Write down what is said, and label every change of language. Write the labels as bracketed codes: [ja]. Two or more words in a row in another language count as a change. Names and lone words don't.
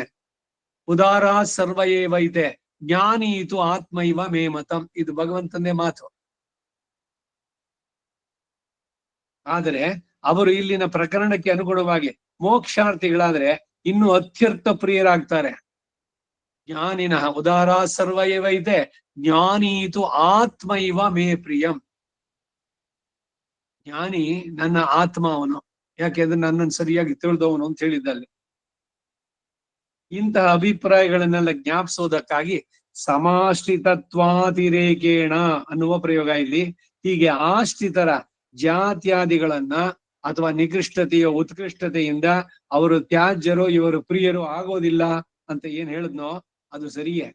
[sa] ಉದಾರ ಸರ್ವಯೇವೈತೆ ಜ್ಞಾನೀತು ಆತ್ಮೈವ ಮೇ ಮತಂ, [kn] ಇದು ಭಗವಂತನೇ ಮಾತು. ಆದರೆ ಅವರು ಇಲ್ಲಿನ ಪ್ರಕರಣಕ್ಕೆ ಅನುಗುಣವಾಗಿ ಮೋಕ್ಷಾರ್ಥಿಗಳಾದ್ರೆ ಇನ್ನು ಅತ್ಯರ್ಥ ಪ್ರಿಯರಾಗ್ತಾರೆ. [sa] ಜ್ಞಾನಿನಃ ಉದಾರ ಸರ್ವಯೇವೈತೆ ಜ್ಞಾನೀತು ಆತ್ಮೈವ ಮೇ ಪ್ರಿಯಂ. [kn] ಜ್ಞಾನಿ ನನ್ನ ಆತ್ಮ ಅವನು, ಯಾಕೆಂದ್ರೆ ನನ್ನನ್ನು ಸರಿಯಾಗಿ ತಿಳಿದವನು ಅಂತ ಹೇಳಿದ್ದಲ್ಲಿ. ಇಂತಹ ಅಭಿಪ್ರಾಯಗಳನ್ನೆಲ್ಲ ಜ್ಞಾಪಿಸೋದಕ್ಕಾಗಿ ಸಮಾಶ್ರಿತತ್ವಾತಿರೇಕೇಣ ಅನ್ನುವ ಪ್ರಯೋಗ ಇಲ್ಲಿ. ಹೀಗೆ ಆಶ್ರಿತರ ಜಾತ್ಯಾದಿಗಳನ್ನ ಅಥವಾ ನಿಕೃಷ್ಟತೆಯ ಉತ್ಕೃಷ್ಟತೆಯಿಂದ ಅವರು ತ್ಯಾಜ್ಯರು ಇವರು ಪ್ರಿಯರು ಆಗೋದಿಲ್ಲ ಅಂತ ಏನ್ ಹೇಳಿದ್ನೋ ಅದು ಸರಿಯೇ.